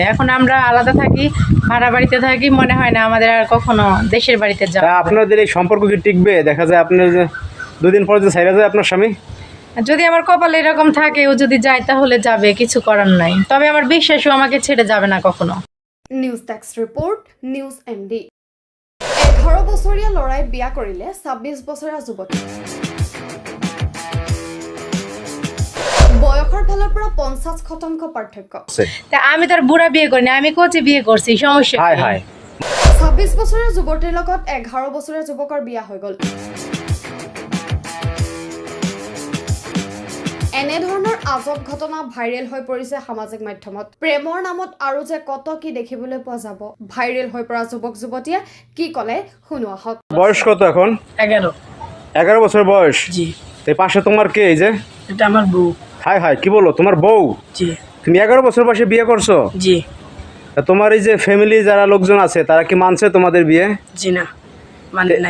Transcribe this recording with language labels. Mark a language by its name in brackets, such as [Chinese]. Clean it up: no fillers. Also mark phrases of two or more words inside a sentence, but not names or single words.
[Bangla] এখন আমরা আলাদা থাকি, ভাড়া বাড়িতে থাকি, মনে হয় না আমাদের আর কখনো দেশের বাড়িতে যাওয়া। আপনাদের এই সম্পর্ক কি টিকবে? দেখা যায় আপনি যে 2 দিন পরে যে ছাইরা যায় আপনার স্বামী। যদি আমার কপালে এরকম থাকে, ও যদি যায় তাহলে যাবে, কিছু করার নাই। তবে আমার বিশ্বাস ও আমাকে ছেড়ে যাবে না কখনো। [English] News desk report, [Assamese] নিউজ এমডি। 11 বছৰীয়া লৰাই বিয়া কৰিলে 26 বছৰীয়া যুৱতী। বয়সৰ ফালৰ পৰা 50% পাৰ্থক্য। [Bangla] তা আমি তার বুড়া বিয়ে করিনি, আমি কোচি বিয়ে করছি, সমস্যা। হাই হাই, [Assamese] 26 বছৰীয়া যুৱতীৰ লগত 11 বছৰীয়া যুৱকৰ বিয়া হৈ গ'ল। এনে ধৰণৰ আজব ঘটনা ভাইৰেল হৈ পৰিছে সামাজিক মাধ্যমত। প্ৰেমৰ নামত আৰু যে কত কি দেখিবলৈ পোৱা যাব। ভাইৰেল হৈ পৰা যুৱক যুৱতীয়ে কি ক'লে শুনো আহক। [Bangla] বয়স কত এখন? 11 বছর বয়স। জি। এই পাশে তোমার কে? এই যে এটা আমার বউ। হাই হাই, কি বলো, তোমার বউ? জি। তুমি 11 বছর বয়সে বিয়ে করছো? জি। তা তোমার এই যে ফ্যামিলি যারা লোকজন আছে তারা কি মানছে তোমাদের বিয়ে? জি না, মানে নাই।